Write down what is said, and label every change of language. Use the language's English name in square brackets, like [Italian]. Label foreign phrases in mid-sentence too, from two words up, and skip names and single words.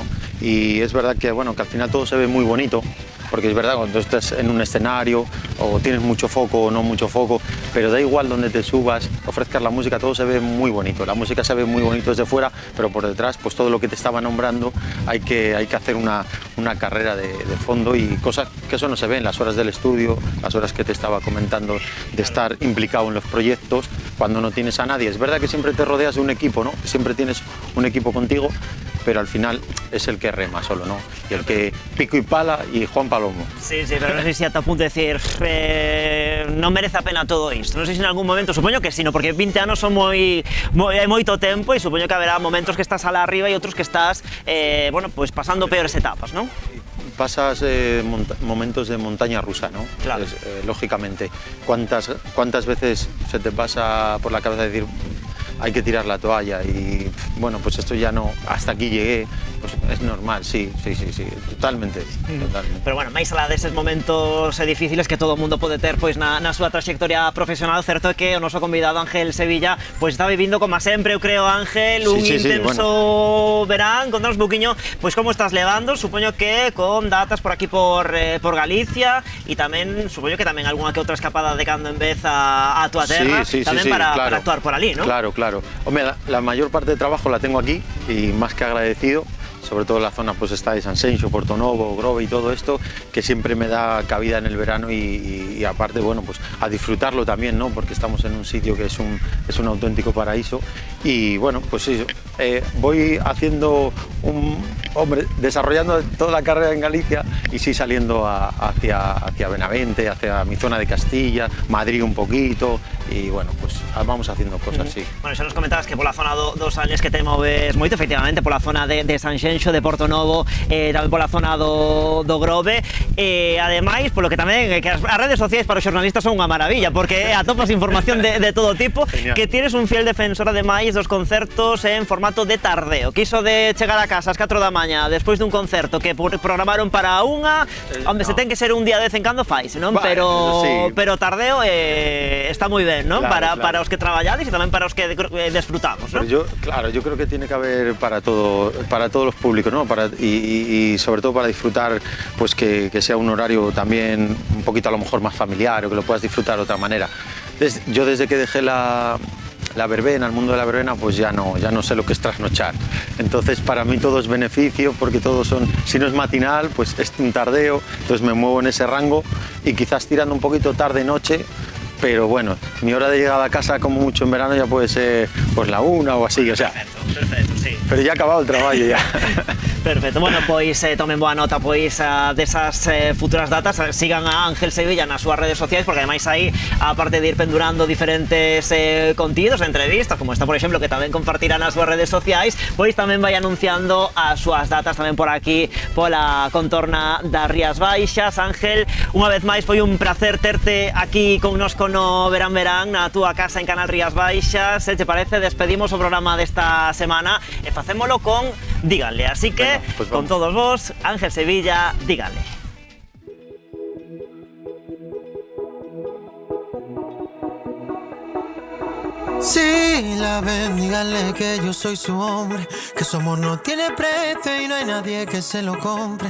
[Spanish] Y es verdad que, bueno, que al final todo se ve muy bonito, porque es verdad, cuando estás en un escenario o tienes mucho foco o no mucho foco, pero da igual donde te subas, ofrezcas la música, todo se ve muy bonito, la música se ve muy bonito desde fuera, pero por detrás, pues todo lo que te estaba nombrando, hay que hacer una carrera de fondo y cosas que eso no se ve en las horas del estudio, las horas que te estaba comentando de estar implicado en los proyectos, cuando no tienes a nadie. Es verdad que siempre te rodeas de un equipo, ¿no? Siempre tienes un equipo contigo, pero al final es el que rema solo, ¿no? Y el que pico y pala y Juan Palomo. Sí, [Galician] pero non sei se ata a punto de decir non merece a pena todo isto. Non sei se en algún momento, supoño que sí, no, porque 20 anos son moito tempo e supoño que haberá momentos que estás alá arriba e outros que estás, bueno, pues pasando peores etapas, ¿no? [Spanish] Pasas momentos de montaña rusa, ¿no? Claro. Lógicamente. ¿Cuántas veces se te pasa por la cabeza decir hay que tirar la toalla y bueno, pues esto ya no, hasta aquí llegué, pues es normal, sí, totalmente. [Galician] Pero bueno, máis alá deses momentos difíciles que todo o mundo pode ter pois na súa trayectoria profesional, certo é que o noso convidado Ángel Sevilla pois está vivindo como sempre, eu creo, Ángel, un intenso verán. Contanos un pouquiño pois como estás levando, supoño que con datas por aquí por Galicia e tamén, supoño que tamén algunha que outra escapada de cando en vez a túa terra, tamén para actuar por ali, [Spanish] ¿no? Claro. Hombre, la mayor parte del trabajo la tengo aquí y más que agradecido, sobre todo en la zona pues está de Sanxenxo, Portonovo, Grove y todo esto, que siempre me da cabida en el verano y aparte, bueno, pues a disfrutarlo también, ¿no? Porque estamos en un sitio que es un auténtico paraíso y bueno, pues sí, voy haciendo hombre, desarrollando toda la carrera en Galicia y sí saliendo hacia Benavente, hacia mi zona de Castilla, Madrid un poquito, y bueno, pues vamos haciendo cosas así. [Galician] Bueno, xa nos comentabas que pola zona dos años que te moves moito, efectivamente, pola zona de Sanxenxo, de Portonovo, tamén pola zona do Grove, ademais, polo que tamén que as redes sociais para os xornalistas son unha maravilla, porque atopas información de todo tipo. [Spanish] Genial. Que tienes un fiel defensor, [Galician] ademais, dos concertos en formato de tardeo, que iso de chegar a casa ás 4 da mañá despois dun concerto que programaron para unha, onde se ten que ser un día de vez en cando faise, non? Vale, pero tardeo está moi ben, non? Claro, para os que traballades e tamén para os que desfrutamos, ¿no? [Spanish] Yo creo que tiene que haber para todos los públicos, ¿no? Y sobre todo para disfrutar, pues que sea un horario también un poquito a lo mejor más familiar o que lo puedas disfrutar de otra manera. Yo desde que dejé la verbena, el mundo de la verbena, pues ya no sé lo que es trasnochar. Entonces para mí todo es beneficio, porque todos son, si no es matinal, pues es un tardeo, entonces me muevo en ese rango y quizás tirando un poquito tarde-noche. Pero bueno, mi hora de llegada a casa como mucho en verano ya puede ser pues la 1 o así, o sea. Perfecto, sí. Pero ya ha acabado el trabajo ya. [Galician] Perfecto, bueno, pois tomen boa nota pois desas futuras datas, sigan a Ángel Sevilla nas súas redes sociais, porque ademais aí, aparte de ir pendurando diferentes contidos, entrevistas, como esta, por exemplo, que tamén compartirá nas súas redes sociais, pois tamén vai anunciando as súas datas tamén por aquí, pola contorna das Rías Baixas. Ángel, unha vez máis foi un placer terte aquí connosco no Verán Verán, na túa casa en Canal Rías Baixas. Se te parece, despedimos o programa desta semana e facémolo con Díganle, así que pues con todos vos, Ángel Sevilla, Díganle. [Spanish] Si la ven, díganle que yo soy su hombre, que su amor no tiene precio y no hay nadie que se lo compre.